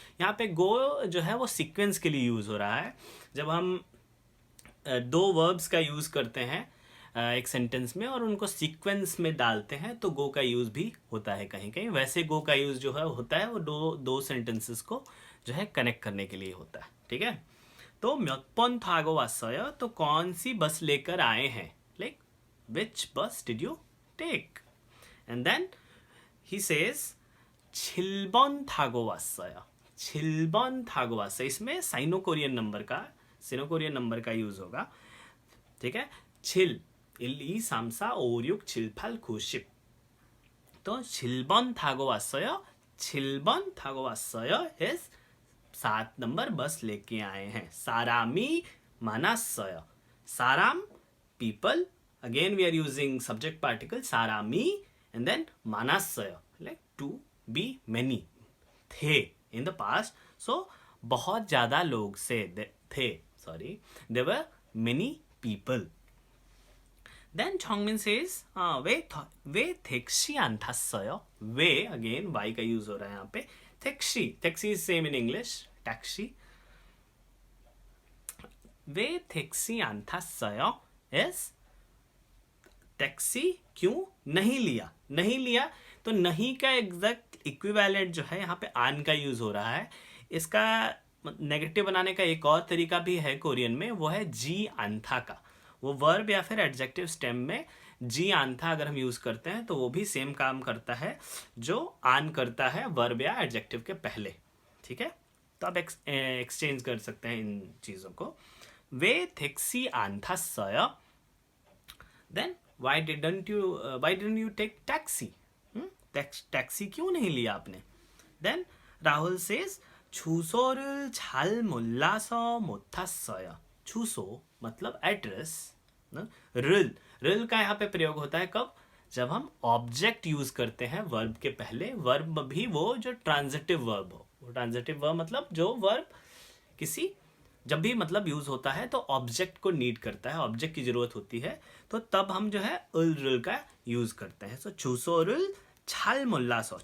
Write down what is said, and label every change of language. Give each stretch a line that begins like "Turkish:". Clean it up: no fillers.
Hindi: यहाँ पे गो जो है वो सीक्वेंस के लिए यूज हो रहा है। जब हम दो वर्ब्स का यूज करते हैं एक सेंटेंस में और उनको सीक्वेंस में डालते हैं, तो गो का यूज भी होता है कहीं कहीं। वैसे गो का यूज जो है होता है वो दो सेंटेंसेस को जो है कनेक्ट करने के लिए होता है। ठीक है, तो
Korean: 몇 번 타고 왔어요,
Hindi: तो कौन सी बस लेकर आए हैं,
English: Like which bus did you take. And then he says
Korean: 7번 타고 왔어요, 7번 타고 왔어요।
Hindi: इसमें साइनो कोरियन नंबर का यूज होगा। ठीक है, 7 1, 2, 3, 4, 5, 6, 7, 8, 9, 10। तो
Korean: 7번 타고 왔어요, 7번 타고 왔어요
Hindi: इज 7 नंबर बस लेके आए हैं।
English: सारामी 많았어요, साराम people, again we are using subject particle सारामी, and then 많았어요 like to be many, थे in the past.
Hindi: सो बहुत ज्यादा लोग से थे, sorry,
English: There were many people. Then Chongmin says,
Korean: वे 택시 안 탔어요?
Hindi: Way again Y का यूज हो रहा है यहाँ पे।
English: taxi is same in English,
Hindi: taxi.
Korean: वे 택시 안 탔어요
Hindi: is taxi क्यों नहीं लिया। तो नहीं का एग्जैक्ट इक्विवेलेंट जो है यहाँ पे आन का यूज हो रहा है। इसका नेगेटिव बनाने का एक और तरीका भी है कोरियन में, वो है जी आंथा का। वो वर्ब या फिर एडजेक्टिव स्टेम में जी आंथा अगर हम यूज करते हैं तो वो भी सेम काम करता है जो आन करता है वर्ब या एडजेक्टिव के पहले। ठीक है, तो आप एक्सचेंज कर सकते हैं इन चीजों को।
Korean: वे 택시 안 탔어요?
English: Then why didn't you take taxi?
Hindi: Taxi क्यों नहीं लिया आपने?
English: then Rahul says
Korean: 주소를 잘 몰라서 못 탔어요।
Hindi: छूसो मतलब एड्रेस। रिल का यहाँ पे प्रयोग होता है कब, जब हम ऑब्जेक्ट यूज करते हैं वर्ब के पहले, वर्ब भी वो जो ट्रांजिटिव वर्ब हो, ट्रांजिटिव वर्ब मतलब जो वर्ब किसी जब भी मतलब यूज होता है तो ऑब्जेक्ट को नीड करता है, ऑब्जेक्ट की जरूरत होती है, तो तब हम जो है उल रुल का यूज करते हैं। सो
Korean: छूसोरुल छाल मुल्लासो।